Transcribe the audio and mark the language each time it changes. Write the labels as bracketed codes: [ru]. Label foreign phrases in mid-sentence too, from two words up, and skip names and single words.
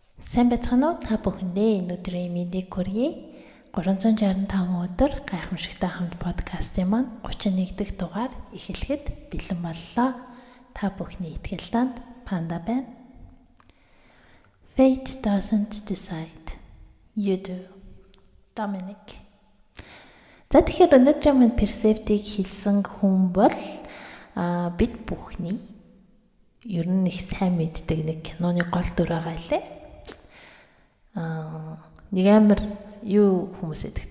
[mn] Сайн байцгаана уу та бүхэндээ өнөөдрийн мэндийг хүргэе. 365 өдөр гайхамшигтай хамт подкастын маань 31 дахь дугаар эхлэхэд бэлэн боллоо. Та бүхний итгэл танд Панда байна. [en] Fate doesn't decide. You do. Dominic. [mn] За тэгэхээр өнөөдрийн маань персептийг хэлсэн хүн бол бид бүхний ер нь их сайн мэддэг нэг киноны гол дүр байгаа лээ. Нэг амар юу хүмүүс гэдэг та.